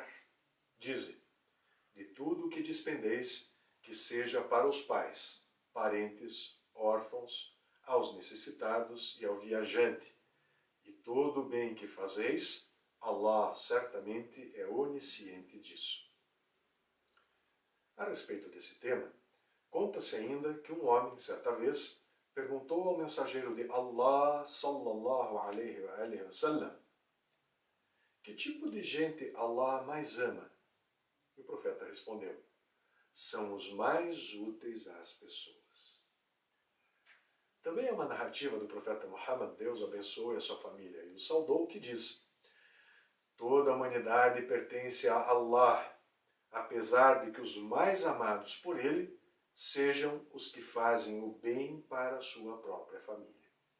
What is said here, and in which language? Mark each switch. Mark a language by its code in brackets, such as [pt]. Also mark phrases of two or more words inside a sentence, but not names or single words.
[pt] Dize, de tudo o que despendeis, que seja para os pais, parentes, órfãos, aos necessitados e ao viajante. E todo o bem que fazeis, Allah certamente é onisciente disso. A respeito desse tema, conta-se ainda que um homem, certa vez, perguntou ao mensageiro de Allah, [ar] صلى الله عليه وسلم, [pt] que tipo de gente Allah mais ama? E o profeta respondeu, são os mais úteis às pessoas. Também há uma narrativa do profeta Muhammad, Deus o abençoe a sua família, e o saudou, que diz, toda a humanidade pertence a Allah, apesar de que os mais amados por ele sejam os que fazem o bem para a sua própria família.